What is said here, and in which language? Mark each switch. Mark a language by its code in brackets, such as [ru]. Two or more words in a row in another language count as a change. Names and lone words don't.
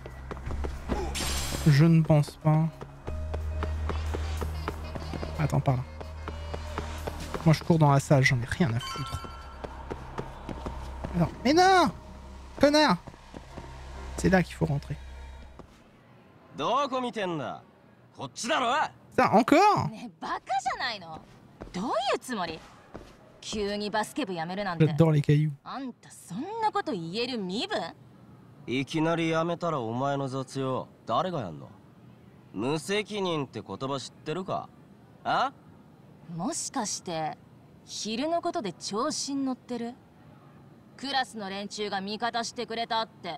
[fr] Je ne pense pas. Attends, par là. Moi, je cours dans la salle, j'en ai rien à foutre. Alors, mais non! Connard! C'est là qu'il faut rentrer. Ça, encore? [ja] ねえバカじゃないの。どういうつもり？急にバスケ部やめるなんて。 [fr] J'adore les cailloux. [ja] あんたそんなこと言える身分？いきなりやめたらお前の雑用誰がやんの？無責任って言葉知ってるか？あ？もしかして昼のことで調子に乗ってる？クラスの連中が味方してくれたって。